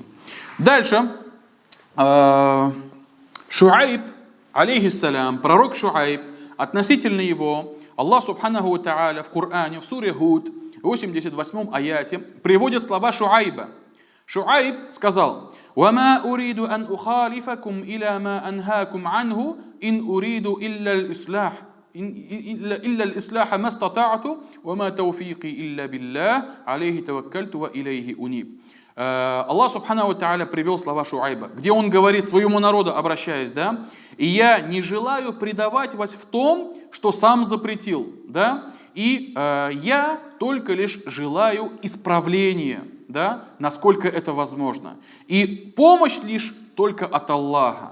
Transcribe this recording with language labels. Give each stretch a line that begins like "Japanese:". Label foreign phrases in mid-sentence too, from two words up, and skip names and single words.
Russian: Дальше. Шуайб, алейхиссалям, пророк Шуайб, относительно его, Аллах
Arabic: سبحانه وتعالى
Russian: в Коране, в суре Худ, в 88 аяте приводят слова Шуайба. Шуайб сказал:
Arabic: «وما أريد أن أخالفكم إلى ما أنهاكم عنه إن أريد إلا الإصلاح ما استطعت وما توفيقي إلا بالله عليه توكلت وإليه أنيب».
Russian: Аллах
Arabic: سبحانه وتعالى
Russian: привел слова Шуайба, где он говорит своему народу, обращаясь, да: «И я не желаю предавать вас в том, что сам запретил, да, и я только лишь желаю исправления, да, насколько это возможно. И помощь лишь только от Аллаха.